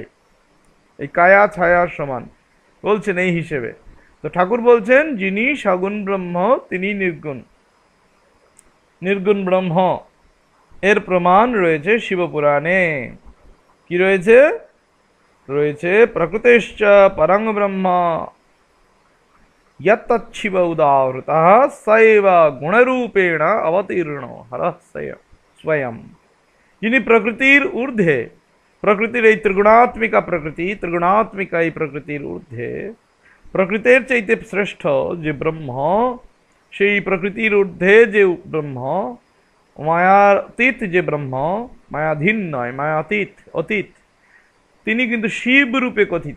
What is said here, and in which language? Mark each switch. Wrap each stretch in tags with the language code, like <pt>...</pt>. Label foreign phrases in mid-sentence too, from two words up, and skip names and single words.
<bn>এই কায়া ছায়ার সমান বলছেন এই হিসেবে। তো ঠাকুর বলছেন যিনি সগুণ ব্রহ্ম তিনি নির্গুণ, নির্গুণ ব্রহ্ম। এর প্রমাণ রয়েছে শিবপুরাণে। কি রয়েছে? রয়েছে</bn> <sa>प्रकृतिश्च परं ब्रह्म यत्तच्छिव उदाहृतः सैव गुणरूपेण अवतीर्ण हरः स्वयं।</sa> <bn>যিনি প্রকৃতির ঊর্ধ্বে, প্রকৃতির এই ত্রিগুণাত্মিকা প্রকৃতি, ত্রিগুণাত্মিকা এই প্রকৃতির ঊর্ধ্বে, প্রকৃতির চাইতে শ্রেষ্ঠ যে ব্রহ্ম, সেই প্রকৃতির ঊর্ধ্বে যে ব্রহ্ম, মায়াতীত যে ব্রহ্ম, মায়াধীন নয়, মায়াতীত, অতীত, তিনি কিন্তু শিব রূপে কথিত।</bn>